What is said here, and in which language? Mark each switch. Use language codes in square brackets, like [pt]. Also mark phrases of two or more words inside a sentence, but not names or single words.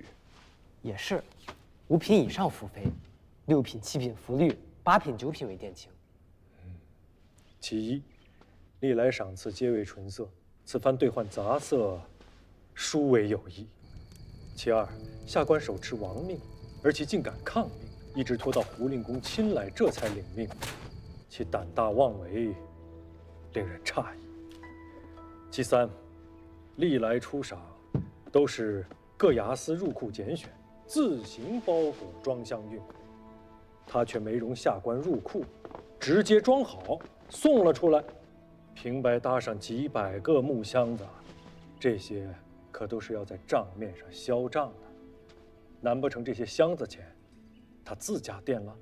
[zh] 也是，5品以上服绯，6品、7品服绿，8品、9品为靛青。其一，历来赏赐皆为纯色，此番兑换杂色，殊为有异。其二，下官手持王命，而其竟敢抗命，一直拖到胡令公亲来，这才领命，其膽大妄為，令人诧異。其三，歷來出賞，都是各衙司入庫揀選，自行包裹裝箱運，他卻沒容下官入庫，直接裝好送了出來，平白搭上幾百個木箱子，這些可都是要在賬面上銷賬的，難不成這些箱子錢他自家墊了？